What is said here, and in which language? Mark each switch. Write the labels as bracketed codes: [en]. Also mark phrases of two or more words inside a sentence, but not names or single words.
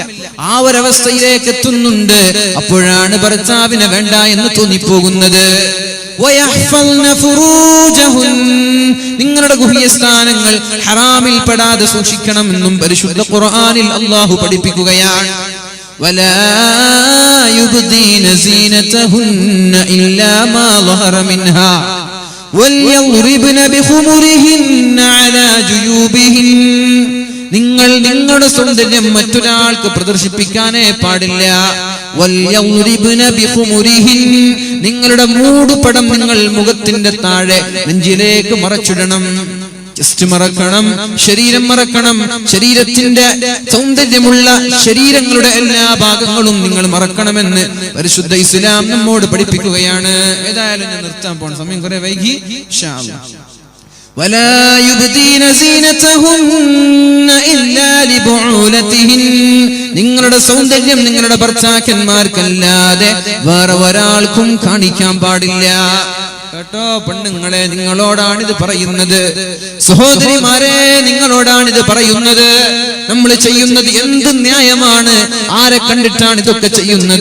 [ml] ആ ഒരവസ്ഥയിലേക്ക് എത്തുന്നുണ്ട്. അപ്പോഴാണ് ഭർത്താവിനെ വേണ്ട എന്ന് തോന്നിപ്പോകുന്നത്. നിങ്ങളുടെ ഗുഹ്യസ്ഥാനങ്ങൾ ഹറാമിൽ പെടാതെ സൂക്ഷിക്കണമെന്നും പരിശുദ്ധ ഖുർആനിൽ അല്ലാഹു പഠിപ്പിക്കുകയാണ്. [ar] ولا يبدين زينتهن إلا ما ظهر منها وليضربن بخمرهن على جيوبهن. [ml] നിങ്ങൾ നിങ്ങളുടെ സൗന്ദര്യം മറ്റൊരാൾക്ക് പ്രദർശിപ്പിക്കാനേ പാടില്ല. [ar] وليضربن بخمرهن, [ml] നിങ്ങളുടെ മൂടുപടം നിങ്ങൾ മുഖത്തിന്റെ താഴെ നെഞ്ചിലേക്ക് മറച്ചിടണം. ജസ്റ്റ് മറക്കണം, ശരീരം മറക്കണം. ശരീരത്തിന്റെ സൗന്ദര്യമുള്ള ശരീരങ്ങളുടെ എല്ലാ ഭാഗങ്ങളും നിങ്ങൾ മറക്കണമെന്ന് പരിശുദ്ധ ഇസ്ലാം നമ്മോട് പഠിപ്പിക്കുകയാണ്. ഏതായാലും ഞാൻ നിർത്താൻ പോണ സമയം കുറെ വൈകി. [ar] إن شاء الله. ولا يبدين زينتهن إلا لبعولتهن, [ml] നിങ്ങളുടെ സൗന്ദര്യം നിങ്ങളുടെ ഭർത്താക്കന്മാർക്കല്ലാതെ വേറെ ഒരാൾക്കും കാണിക്കാൻ പാടില്ല. കേട്ടോ പെണ്ണുങ്ങളെ, നിങ്ങളോടാണിത് പറയുന്നത്. സഹോദരിമാരെ, നിങ്ങളോടാണിത് പറയുന്നത്. നമ്മൾ ചെയ്യുന്നത് എന്ത് ന്യായമാണ്? ആരെ കണ്ടിട്ടാണ് ഇതൊക്കെ ചെയ്യുന്നത്?